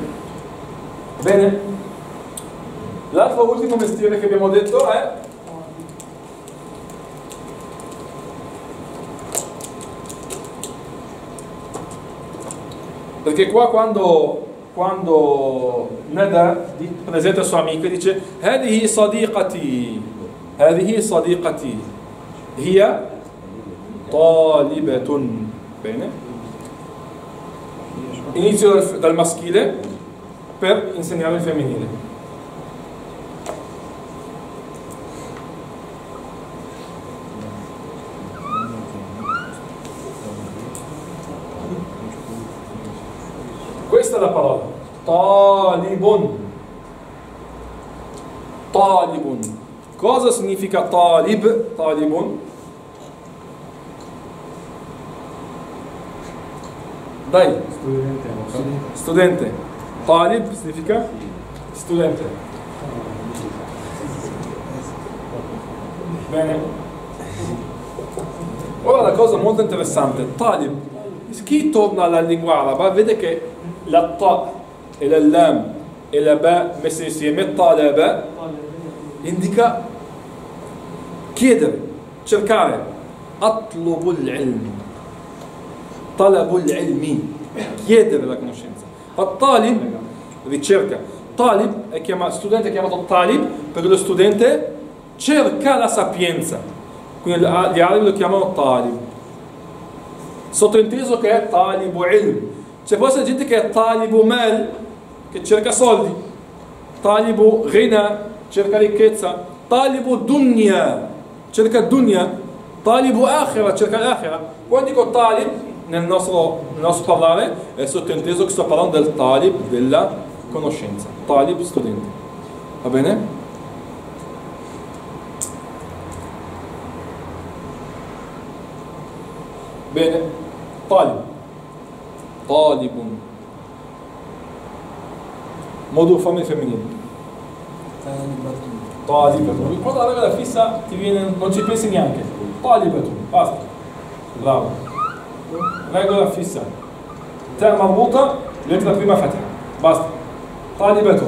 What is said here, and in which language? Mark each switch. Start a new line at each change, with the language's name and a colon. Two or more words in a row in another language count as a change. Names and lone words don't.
Italian: Bene. L'altro ultimo mestiere che abbiamo detto è perché qua quando Nada presenta sua amica dice
Arabic: هذه صديقتي هذه صديقتي هي طالبة.
Italian: Bene. Inizio dal maschile per insegnare il femminile. Questa è la parola talibun. Talibun. Cosa significa talib? Talibun? Dai. Studente. Talib significa studente. Bene. Ora la cosa molto interessante, talib. Chi torna alla lingua araba vede che la ta e la lam e la ba messe insieme, talaba, indica chiedere, cercare,
Arabic: اطلب العلم، طلب العلم,
Italian: chiedere la conoscenza. Talib, ricerca. Talib è studente è chiamato talib perché lo studente cerca la sapienza, quindi gli arabi lo chiamano talib. Sottointeso che è
Arabic: طالب علم.
Italian: C'è può essere gente che è
Arabic: طالب مال,
Italian: che cerca soldi,
Arabic: طالب غنى,
Italian: cerca ricchezza,
Arabic: طالب دنيا, cerca dunya, طالب آخرة,
Italian: cerca l'akhira. Quando dico talib nel nostro parlare è sottointeso che sto parlando del talib, della conoscenza, talib studente, va bene? Bene,
Arabic: طالب، طالبٌ,
Italian: modulo forma femminile, talibatun. Quando la regola fissa ti viene, non ci pensi neanche, talibatun, basta, bravo, regola fissa,
Arabic: تاء مربوطة,
Italian: lettera prima fatha, basta, talibatun.